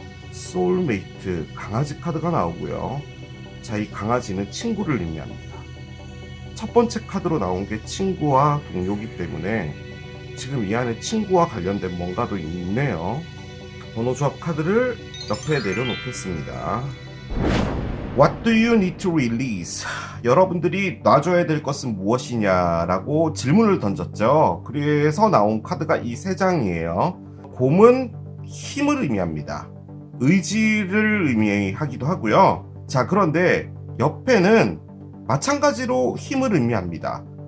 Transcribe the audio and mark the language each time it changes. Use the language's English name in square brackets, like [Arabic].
[Korean] 소울메이트 강아지 카드가 나오고요. 자, 이 강아지는 친구를 의미합니다. 첫 번째 카드로 나온 게 친구와 동료이기 때문에 지금 이 안에 친구와 관련된 뭔가도 있네요. 번호 조합 카드를 옆에 내려놓겠습니다. [English] What do you need to release? [Korean] 여러분들이 놔줘야 될 것은 무엇이냐라고 질문을 던졌죠. 그래서 나온 카드가 이 세 장이에요. 곰은 힘을 의미합니다. 의지를 의미하기도 하고요. 자, 그런데 옆에는 마찬가지로 힘을 의미합니다.